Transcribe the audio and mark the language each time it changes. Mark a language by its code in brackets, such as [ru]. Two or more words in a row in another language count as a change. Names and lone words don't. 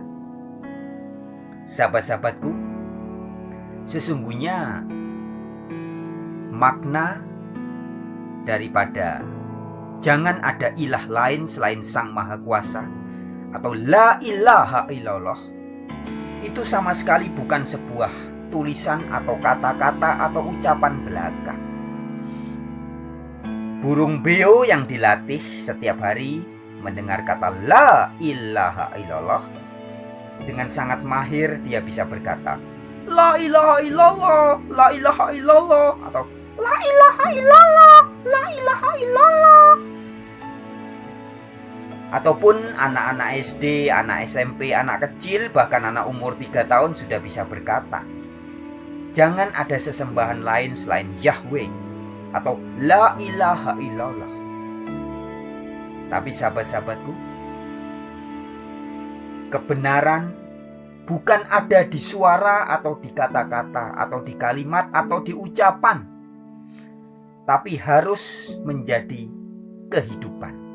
[id] Sahabat-sahabatku, sesungguhnya makna daripada jangan ada ilah lain selain Sang Maha Kuasa atau [ar] لا إله إلا الله [id] itu sama sekali bukan sebuah tulisan atau kata-kata atau ucapan belaka. Burung beo yang dilatih setiap hari mendengar kata [ar] لا إله إلا الله, [id] dengan sangat mahir dia bisa berkata [ar] لا إله إلا الله، لا إله إلا الله, [id] atau [ar] لا إله إلا الله، لا إله إلا الله. [id] Ataupun anak-anak SD, anak SMP, anak kecil, bahkan anak umur 3 tahun sudah bisa berkata, jangan ada sesembahan lain selain Yahweh, atau [ar] لا إله إلا الله. [id] Tapi sahabat-sahabatku, kebenaran bukan ada di suara atau di kata-kata atau di kalimat atau di ucapan, tapi harus menjadi kehidupan.